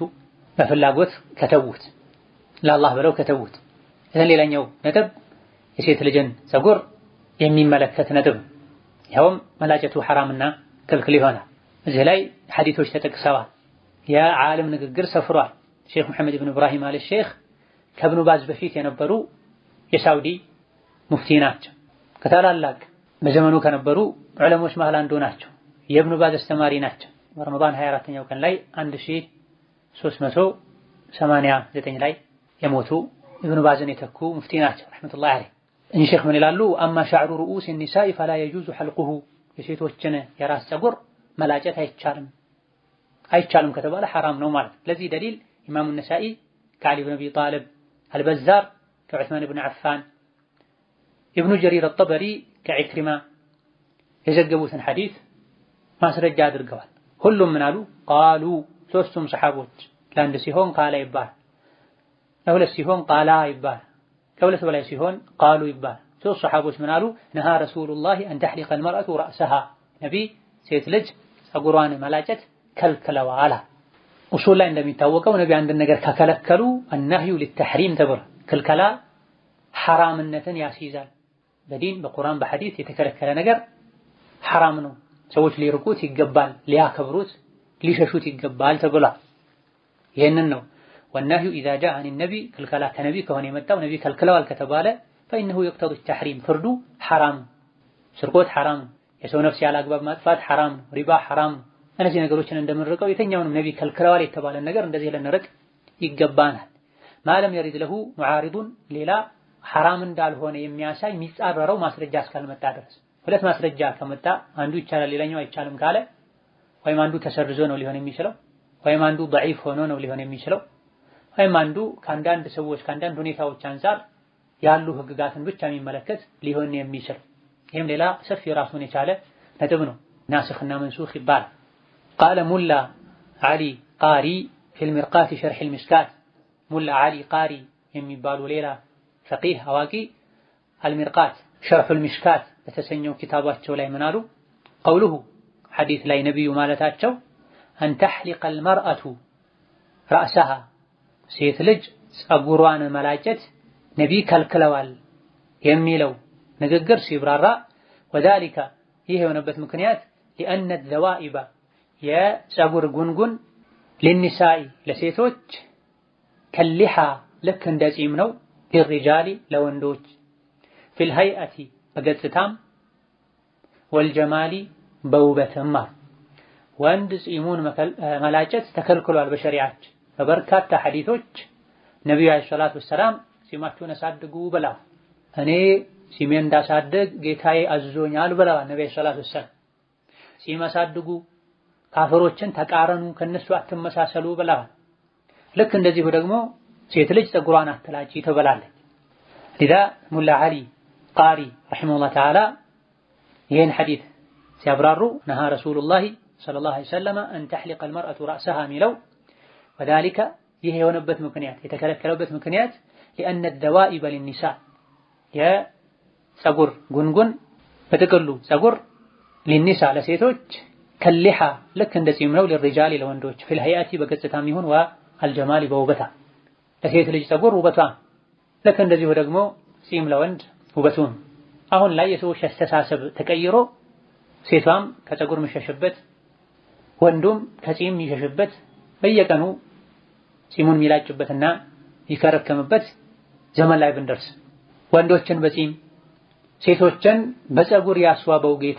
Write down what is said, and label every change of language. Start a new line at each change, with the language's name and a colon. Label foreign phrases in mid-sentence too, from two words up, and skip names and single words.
Amharic: በፍላጎት ከተውት ለአላህ ብለው ከተውት እዚህ ሌላኛው ነጥብ የሴት ልጅን ፀጉር የሚመለከት ነጥብ ያውም መላጨቱ حرامና ክልክል ይሆናል እዚህ ላይ ሐዲሶች ተጠቅሰዋል የዓለም ንግግር ሰፍሯል ሼክ መሐመድ ኢብኑ ኢብራሂም አለ ሼክ ከኢብኑ ባዝ በፊት የነበሩ የሳውዲ ሙፍቲ ናቸው ከታላላቅ በዘመኑ ከነበሩ ዑለሞች መሃል አንዱ ናቸው የኢብኑ ባዝ አስተማሪ ናቸው ረመዳን 24ኛው ቀን ላይ 1389 ላይ የሞቱ ኢብኑ ባዝን የተኩ ሙፍቲ ናቸው
Arabic: رحمة الله عليه
Amharic: እኚህ ሼክ ምን ይላሉ
Arabic: أما شعر رؤوس النساء فلا يجوز حلقه
Amharic: የሴቶችን የራስ ፀጉር መላጨት አይቻልም ከተባለ حرام ነው ማለት ለዚህ ደሊል ኢማሙ ነሳኢ ከዓሊ ኢብኑ አቢ ጣሊብ አልበዛር ከዑስማን ኢብኑ አፋን ኢብኑ ጀሪር አጠበሪ ከዕክሪማ የዘገቡትን ሐዲስ ማስረጃ አድርገዋል ሁሉም ምን አሉ ቃሉ ሶስቱም ሰሐቦች ለአንድ ሲሆን ቃላ ይባል ለሁለት ሲሆን ቃላ ይባል ከሁለት በላይ ሲሆን ቃሉ ይባል ሶስት ሰሐቦች ምን አሉ
Arabic: نهى رسول الله أن تحليق المرأة رأسها
Amharic: ነቢ ሴት ልጅ ፀጉሯን መላጨት ከልክለዋል ኡሱል ላይ እንደሚታወቀው ነቢ አንድ ነገር ከከለከሉ
Arabic: النهي للتحريم
Amharic: ተብሏል ክልከላ حرامነትን ያስይዛል በዲን በቁርአን በሐዲስ የተከለከለ ነገር حرام ነው ሰዎች ሊርቁት ይገባል ሊያከብሩት ሊሸሹት ይገባል ተብሏል ይሄንን ነው
Arabic: والنهي اذا جاء عن النبي
Amharic: ክልከላ ከነቢ ከሆነ የመጣው ነቢ ከልክለዋል ከተባለ
Arabic: فانه يقتضي التحريم
Amharic: ፍርዱ حرام ስርቆት حرام የሰው ነፍስ ያለ አግባብ ማጥፋት حرام ሪባ حرام እነዚህ ነገሮችን እንደምንርቀው የተኛውንም ነቢ ከልክለዋል የተባለ ነገር እንደዚህ ልንርቅ ይገባናል ማለም
Arabic: يريد له معارض
Amharic: ሌላ حرام እንዳልሆነ የሚያሳይ የሚጻረረው ማስረጃ እስካልመጣ ድረስ ሁለት ማስረጃ ከመጣ አንዱ ይቻላል ሌላኛው አይቻልም ካለ ወይም አንዱ ተሰርዞ ነው ሊሆን የሚችለው ወይም አንዱ ضعيف ሆኖ ነው ሊሆን የሚችለው ወይም አንዱ ከአንዳንድ ሰዎች ከአንዳንድ ሁኔታዎች አንፃር ያሉ ህግጋትን ብቻ የሚመለከት ሊሆን የሚችል ይሄም ሌላ ሰፊ ራሱን የቻለ ነጥብ ነው ናስኽና መንሱኽ ይባላል قال ሙላ አሊ ቃሪ
Arabic: في المرقات شرح المشكات
Amharic: ሙላ አሊ ቃሪ የሚባሉ ሌላ ፈቂህ አዋቂ
Arabic: المرقات شرح المشكات
Amharic: በተሰኘው ኪታባቸው ላይ ምን አሉ قوله ሐዲስ ላይ ነብዩ ማለታቸው
Arabic: أن تحلق المرأة
Amharic: رأسها ሴት ልጅ ፀጉሯን መላጨት ነቢ ከልክለዋል የሚለው ንግግር ሲብራራ وذلك ይሄ የሆነበት ምክንያት
Arabic: لأن الذوائب
Amharic: የፀጉር ጉንጉን للنساء ለሴቶች ከሊሃ ልክ እንደ ጺም ነው للرجال ለወንዶች
Arabic: في الهيئة
Amharic: በገጽታም والجمال በውበትም ወንድ ጺሙን መላጨት ተከልክሏል በሸሪዓችን በበርካታ ሐዲሶች ነብዩ አለይሂ
Arabic: الصلاة والسلام
Amharic: ጺማችሁን አሳድጉ ብለው እኔ ጺሜን እንዳሳድግ ጌታዬ አዝዞኛል ብለዋል ነብዩ
Arabic: صلى الله عليه وسلم
Amharic: ጺም አሳድጉ ካፈሮችን ተቃረኑ ከነሱ አትመሳሰሉ ብለዋል ልክ እንደዚሁ ደግሞ ሴት ልጅ ፀጉሯን አትላጪ ተብላለች لذا ሙላ አሊ ቃሪ
Arabic: رحمه الله تعالى
Amharic: ይህን ሐዲስ ሲያብራሩ
Arabic: نهى رسول الله صلى الله عليه وسلم أن تحليق المرأة رأسها
Amharic: ሚለው وذلك ይሄ የሆነበት ምክንያት የተከለከለበት ምክንያት
Arabic: لأن الذوائب للنساء
Amharic: የፀጉር ጉንጉን በጥቅሉ ፀጉር للنساء ለሴቶች ከሊሃ ልክ እንደ ጺም ነው للرجال ለወንዶች
Arabic: في الهيئة
Amharic: በገጽታም ይሁን والجمال በውበታ ለሴት ልጅ ፀጉር ውበቷ ልክ እንደዚሁ ደግሞ ጺም ለወንድ ውበቱን አሁን ላይ የሰዎች አስተሳሰብ ተቀይሮ ሴቷም ከፀጉር መሸሽበት ወንዱም ከጺም የሚሸሽበት በየቀኑ ጺሙን የሚላጭበትና ይከረከምበት ዘመን ላይ ብንደርስ ወንዶችን በጺም ሴቶችን በፀጉር ያስዋበው ጌታ